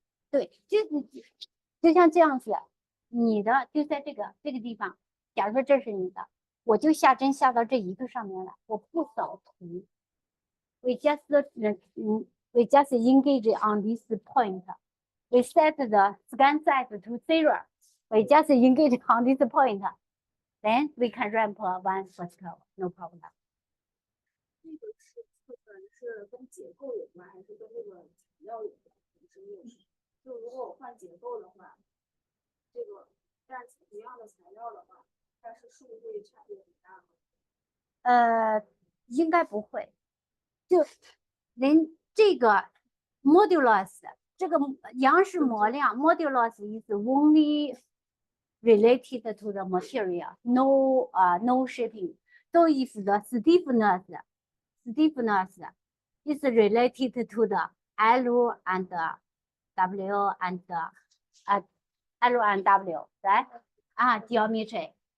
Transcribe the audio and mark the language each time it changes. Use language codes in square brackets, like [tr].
[zh] 对，就像这样子，你的就在这个地方，假如说这是你的，我就下针下到这一个上面来，我不扫图。 [en] We just engage on this point. We set the scan size to 0. We just engage on this point. Then we can ramp one first curve, no problem. [zh] 这个是测算是跟结构有关，还是跟这个材料有关？就如果我换结构的话，这个但同样的材料的话，但是数会差别很大吗？应该不会。就这个 [en] modulus [zh] 这个杨氏模量 [en] modulus is only related to the material, no shaping. So if the stiffness is related to the L and W and L and W, right? Geometry.